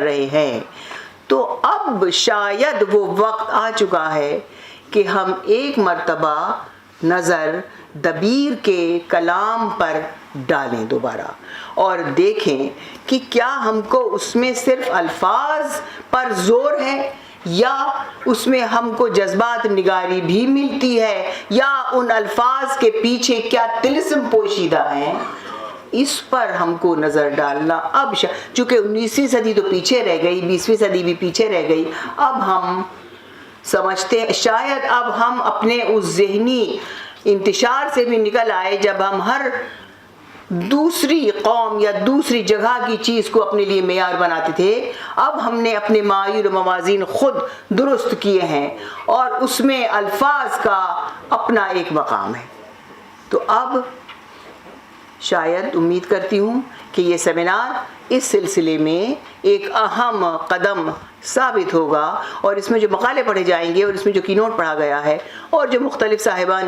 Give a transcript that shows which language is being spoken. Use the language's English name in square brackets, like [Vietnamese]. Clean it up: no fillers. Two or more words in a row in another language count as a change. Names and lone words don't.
[Urdu] رہے ہیں، تو اب شاید وہ وقت آ چکا ہے کہ ہم ایک مرتبہ نظر دبیر کے کلام پر ڈالیں دوبارہ اور دیکھیں کہ کیا ہم کو اس میں صرف الفاظ پر زور ہے یا اس میں ہم کو جذبات نگاری بھی ملتی ہے، یا ان الفاظ کے پیچھے کیا طلسم پوشیدہ ہیں. اس پر ہم کو نظر ڈالنا اب چونکہ 19ویں صدی تو پیچھے رہ گئی، 20ویں صدی بھی پیچھے رہ گئی، اب ہم سمجھتے ہیں شاید اب ہم اپنے اس ذہنی انتشار سے بھی نکل آئے جب ہم ہر دوسری قوم یا دوسری جگہ کی چیز کو اپنے لیے معیار بناتے تھے، اب ہم نے اپنے معاییر و موازین خود درست کیے ہیں اور اس میں الفاظ کا اپنا ایک مقام ہے۔ تو اب شاید امید کرتی ہوں کہ یہ سیمینار اس سلسلے میں ایک اہم قدم ثابت ہوگا، اور اس میں جو مقالے پڑھے جائیں گے اور اس میں جو کینوٹ پڑھا گیا ہے اور جو مختلف صاحبان